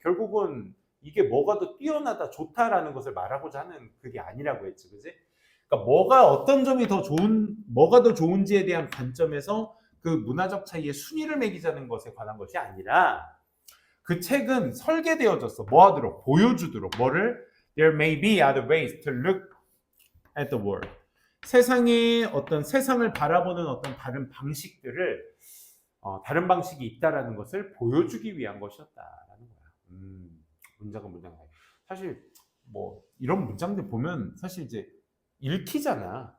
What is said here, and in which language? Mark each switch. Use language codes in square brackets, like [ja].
[ko] 결국은 이게 뭐가 더 뛰어나다, 좋다라는 것을 말하고자 하는 그게 아니라고 했지, 그지? 그러니까 뭐가 어떤 점이 더 좋은, 뭐가 더 좋은지에 대한 관점에서 그 문화적 차이의 순위를 매기자는 것에 관한 것이 아니라 그 책은 설계되어졌어. 뭐 하도록? 보여주도록. 뭐를? [en] There may be other ways to look at the world. [ko] 세상의 어떤 세상을 바라보는 어떤 다른 방식들을 다른 방식이 있다라는 것을 보여주기 위한 것이었다라는 거야. 문장은 사실 뭐 이런 문장들 보면 사실 이제 읽히잖아.